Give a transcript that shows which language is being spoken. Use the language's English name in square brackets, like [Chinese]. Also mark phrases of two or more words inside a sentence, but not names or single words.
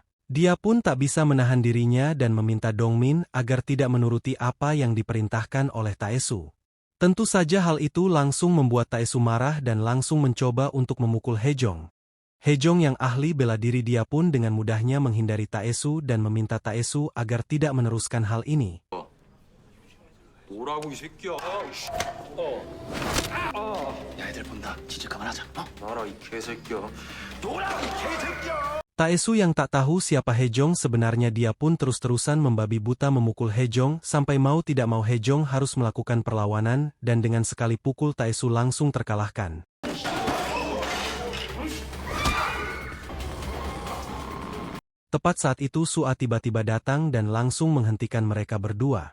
[Indonesian] Dia pun tak bisa menahan dirinya dan meminta Dongmin agar tidak menuruti apa yang diperintahkan oleh Taesu. Tentu saja hal itu langsung membuat Taesu marah dan langsung mencoba untuk memukul Hejong. Hejong yang ahli bela diri dia pun dengan mudahnya menghindari Taesu dan meminta Taesu agar tidak meneruskan hal ini. [Korean] 뭐라고 이 새끼야. 야, 애들 본다. 진짜 그만하자. 어? 나라 이 개새끼야. 뭐라고 이 개새끼야. [Indonesian] Taesu yang tak tahu siapa Hejong sebenarnya dia pun terus-terusan membabi buta memukul Hejong sampai mau tidak mau Hejong harus melakukan perlawanan dan dengan sekali pukul Taesu langsung terkalahkan. Tepat saat itu Su-a tiba-tiba datang dan langsung menghentikan mereka berdua.